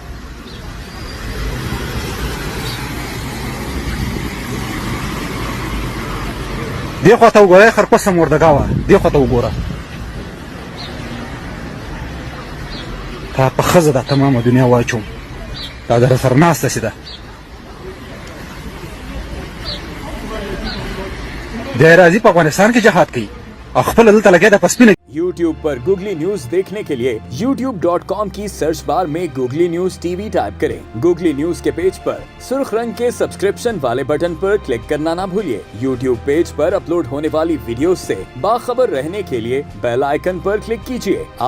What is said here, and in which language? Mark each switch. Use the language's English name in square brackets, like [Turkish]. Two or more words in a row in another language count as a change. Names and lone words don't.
[Pashto] دې خوا ته وګوره خرپسه مردګا وه دې خوا ته وګوره تا په ښځه دا تمامه دنیا واچوم دا در سره ناسته چې ده دی راځي په افغانستان کې جهاد کوي او خپله دلته لګیا ده په سپینه [Urdu] YouTube پر گوگلی نیوز دیکھنے کے لیے youtube.com کی [English] search bar [Urdu] میں گوگلی نیوز ٹی وی ٹائپ کریں. گوگلی نیوز کے پیج پر سرخ رنگ کے سبسکرپشن والے بٹن پر کلک کرنا نہ بھولیے. YouTube پیج پر اپلوڈ ہونے والی ویڈیو سے باخبر رہنے کے لیے [English] bell icon [Urdu] پر کلک کیجیے.